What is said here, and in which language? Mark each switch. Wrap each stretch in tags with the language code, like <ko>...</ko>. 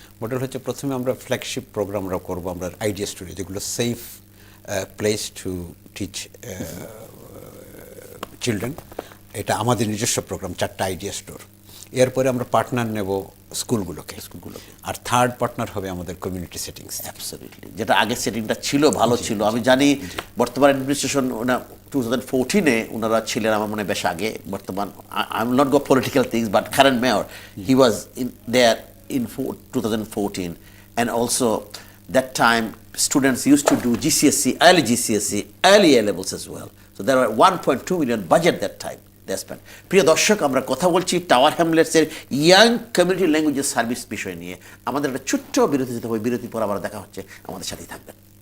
<bn>Model হচ্ছে প্রথমে আমরা ফ্ল্যাগশিপ প্রোগ্রামরা করব, আমরা আইডিয়া স্টোরি, যেগুলো</bn> <en>safe place to teach children,</en> <bn>এটা আমাদের নিজস্ব প্রোগ্রাম, 4টা আইডিয়া স্টোর। এরপরে আমরা পার্টনার নেব স্কুলগুলোকে, আর থার্ড পার্টনার হবে আমাদের কমিউনিটি সেটিংস। অ্যাবসলিউটলি, যেটা আগের সেটিংটা ছিল ভালো ছিল। আমি জানি বর্তমান অ্যাডমিনিস্ট্রেশন 2014-এ ওনারা ছিলেন, আমার মনে বেশ আগে।</bn> <en>বর্তমান I will not go political things, but current mayor he was in there in 2014, and also that time students used to do GCSE, early A levels as well. So there were 1.2 million budget that time they spent.</en> <bn>প্রিয় দর্শক, আমরা কথা বলছি tower হ্যামলেটসের young community languages service বিষয় নিয়ে। আমাদের একটা ছোট্ট বিরতি যেতে হবে, বিরতির পর আবার দেখা হচ্ছে, আমাদের সাথেই থাকবেন।</bn>